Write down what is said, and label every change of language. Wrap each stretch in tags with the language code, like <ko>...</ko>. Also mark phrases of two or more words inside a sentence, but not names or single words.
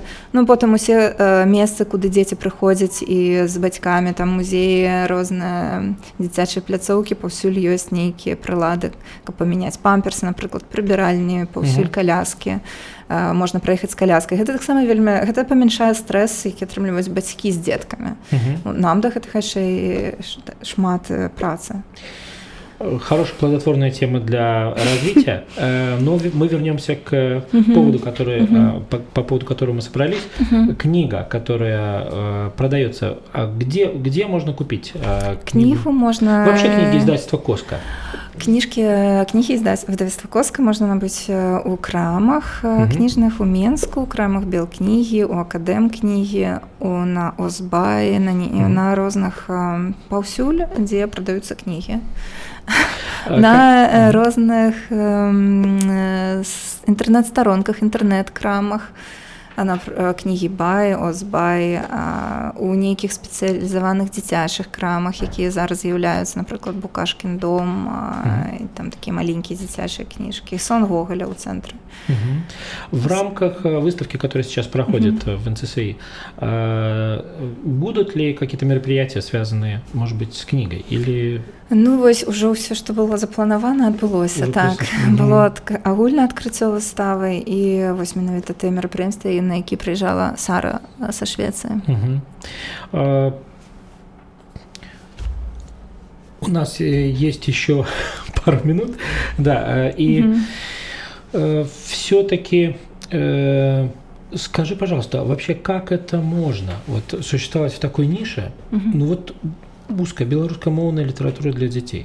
<be>Ну, потым усе месцы, куды дзеці прыходзяць і з бацькамі, там музеі, розныя дзіцячыя пляцоўкі, паўсюль ёсць нейкія прылады, каб памяняць памперсы, напрыклад, прыбіральні, паўсюль каляскі. Можна праехаць з каляскай. Гэта таксама вельмі, гэта памяншае стрэс, які атрымліваюць бацькі з дзеткамі. Нам да гэтага яшчэ і шмат працы.</be> <ru>Хорошая плодотворная тема для развития, но мы вернемся к поводу, по поводу которого мы собрались. Книга, которая продается, где можно купить Книгу можно... Вообще книги издательства «Коска».</ru> <be>Кнігі выдавецтва «Коска» можна набыць у крамах кніжных, у Менску, у крамах Белкнігі, у Акадэмкнігі, на Озбаі, на розных паўсюль, дзе прадаюцца кнігі. На розных інтэрнэт-старонках, інтэрнэт-крамах, на кнігі Бай, Озбай, у нейкіх спецыялізаваных дзіцячых крамах, якія зараз з'яўляюцца, напрыклад, Букашкін дом, там такія маленькія дзіцячыя кніжкі, Сон Гоголя ў цэнтры.</be> <ru>В рамках выставки, которая сейчас проходит в НЦСИ, будут ли какие-то мероприятия, связанные, может быть, с книгой? Или...</ru> <be>Ну, вось ужо ўсё, што было запланавана, адбылося. Так, было агульнае адкрыццё выставы, і вось менавіта тыя мерапрыемствы, на які прыязджала Сара са Швецыі.</be> <ru>У нас есть еще пару минут, да, и все-таки скажи, пожалуйста, вообще как это можно вот существовать в такой нише? Ну вот узкая белорусскомовная литература для детей.</ru>